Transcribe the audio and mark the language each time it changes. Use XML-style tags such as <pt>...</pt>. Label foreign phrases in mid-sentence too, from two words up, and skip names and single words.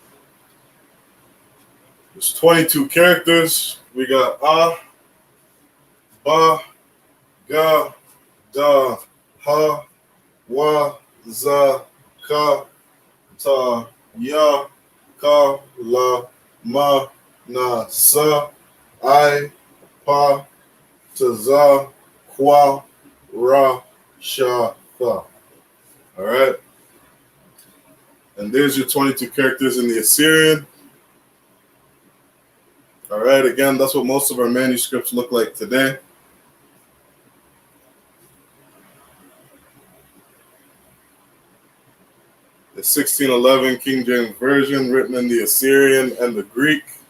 <en>There's 22 characters. We got ba, ga, da, ha, wa, za, ka, ta, ya, ka, la, ma, na, sa, I, pa, ta, za, kwa, ra, sha, tha. All right. And there's your 22 characters in the Assyrian. All right. Again, that's what most of our manuscripts look like today. The 1611 King James Version, written in the Assyrian and the Greek.</en>